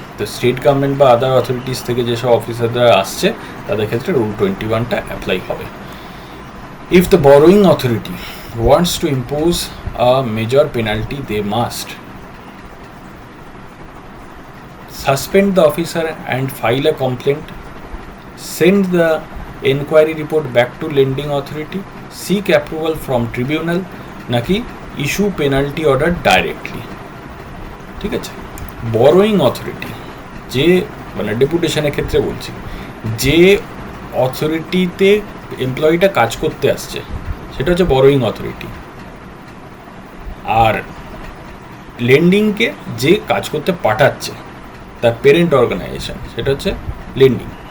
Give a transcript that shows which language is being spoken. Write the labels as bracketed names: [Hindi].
[Bangla] তো state government বা আদার authorities থেকে যেসব অফিসাররা আসছে তাদের ক্ষেত্রে রুল 21টা অ্যাপ্লাই হবে। [English] If the borrowing authority wants to impose a major penalty, they must suspend the officer and file a complaint, send the enquiry report back to lending authority, seek approval from tribunal, নাকি issue penalty order directly। [Bangla] ঠিক আছে, borrowing authority যে মানে ডেপুটেশনের ক্ষেত্রে বলছি, যে অথরিটিতে এমপ্লয়িটা কাজ করতে আসছে সেটা হচ্ছে বরোয়িং অথরিটি, আর লেন্ডিংকে যে কাজ করতে পাঠাচ্ছে তার পেরেন্ট অর্গানাইজেশন সেটা হচ্ছে লেন্ডিং।